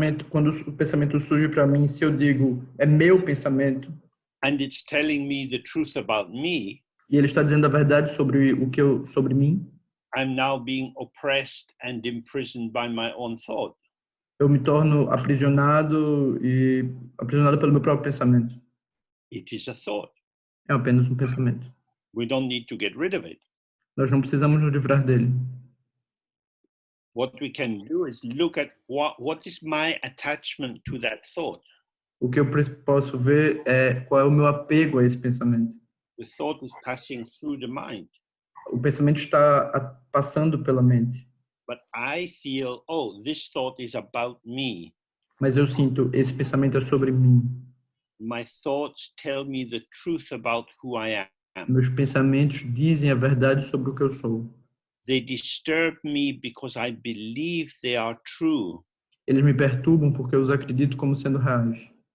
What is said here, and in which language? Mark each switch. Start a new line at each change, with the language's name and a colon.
Portuguese: Quando o pensamento surge para mim, se eu digo é meu pensamento,
English: and it's telling me the truth about me,
Portuguese: e ele está dizendo a verdade sobre mim,
English: I'm now being oppressed and imprisoned by my own thought.
Portuguese: eu me torno aprisionado pelo meu próprio pensamento.
English: It is a thought.
Portuguese: É apenas um pensamento.
English: We don't need to get rid of it.
Portuguese: Nós não precisamos nos livrar dele.
English: What we can do is look at what is my attachment to that thought.
Portuguese: O que eu posso ver é qual é o meu apego a esse pensamento.
English: The thought is passing through the mind.
Portuguese: O pensamento está passando pela mente.
English: But I feel, oh, this thought is about me.
Portuguese: Mas eu sinto, esse pensamento é sobre mim.
English: My thoughts tell me the truth about who I am.
Portuguese: Meus pensamentos dizem a verdade sobre o que eu sou.
English: They disturb me because I believe they are true.
Portuguese: Eles me perturbam porque eu os acredito como sendo reais.